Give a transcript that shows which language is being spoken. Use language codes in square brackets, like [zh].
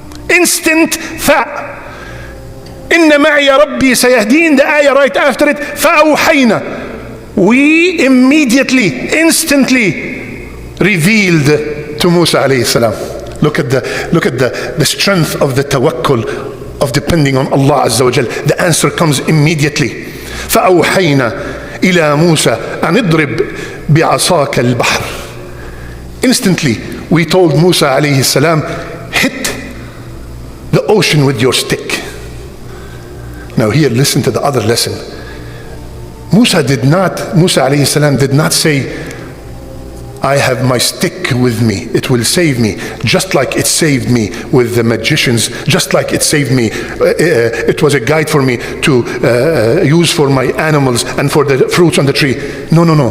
[en] Instant fa. [ar] Inna ma'iya rabbi sayahdeen, [en] the ayah right after it, [ar] fa'awhayna. [en] We immediately, instantly revealed to Musa alayhi salam. Look at the strength of the tawakkul, of depending on Allah azza wa jal. The answer comes immediately. [ar] فأوحينا إلى موسى أن اضرب بعصاك البحر. [en] Instantly we told Musa alayhi salam, hit the ocean with your stick. Now here, listen to the other lesson. Musa alayhi salam did not say, I have my stick with me, it will save me, just like it saved me with the magicians, just like it saved me, it was a guide for me to use for my animals and for the fruits on the tree. No.